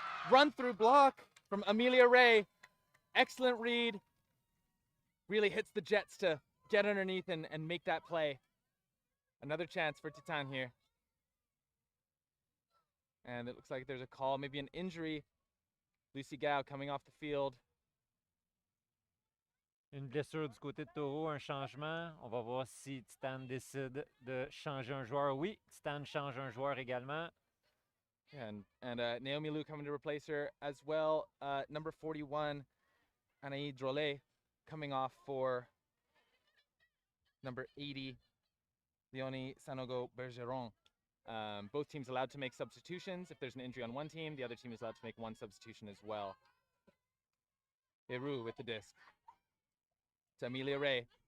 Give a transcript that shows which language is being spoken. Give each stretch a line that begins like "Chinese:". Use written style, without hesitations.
English: Run through block from Amelia Ray. Excellent read. Really hits the Jets to get underneath and make that play. Another chance for Titane here. And it looks like there's a call, maybe an injury. Lucy Gao coming off the field.
French: Une blessure du côté de Toro, un changement. On va voir si Titane décide de changer un joueur. Oui, Titane change un joueur également.
English: Yeah, and Naomi Liu coming to replace her as well. Number 41, Anaï Drolet, coming off for number 80, Leonie Sanogo Bergeron. Both teams allowed to make substitutions. If there's an injury on one team, the other team is allowed to make one substitution as well. Beru with the disc. To Amelia Ray.